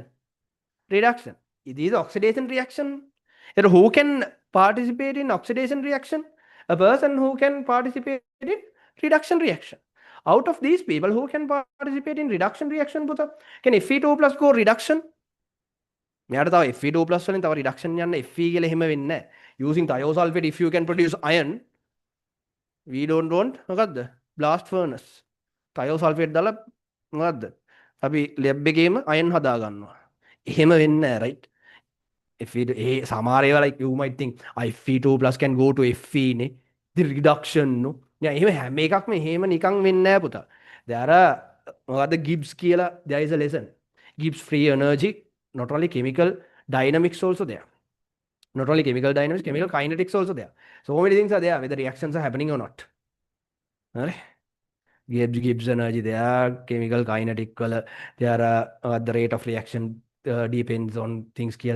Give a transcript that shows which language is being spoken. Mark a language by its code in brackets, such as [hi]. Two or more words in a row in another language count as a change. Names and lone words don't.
[en] Reduction. It is oxidation reaction. And who can participate in oxidation reaction? A person who can participate in reduction reaction. Out of these people, who can participate in reduction reaction? Can Fe2 plus go reduction? [si] මෙයාට තව [en] Fe2 plus [si] වලින් තව reduction යන්න Fe කියලා එහෙම වෙන්නේ නැහැ. [en] Using thiosulfate, if you can produce iron, we don't want මොකද්ද? Blast furnace. thiosulfate [si] දාලා මොකද්ද? අපි lab එකේම iron හදා ගන්නවා. එහෙම වෙන්නේ නැහැ, right? [en] Fe2 [si] සමහර ඒවා [en] like you might think Fe2 plus can go to Fe නේ. The reduction no. [si] එහෙම හැම එකක්ම එහෙම නිකන් වෙන්නේ නැහැ පුතා. [en] there are [si] මොකද්ද Gibbs කියලා [en] there is a lesson. Gibbs free energy, not only chemical dynamics also there. Not only chemical dynamics, chemical kinetics also there. So many things are there, whether reactions are happening or not. Right? Gibbs energy there, chemical kinetic color, there are the rate of reaction depends on things here.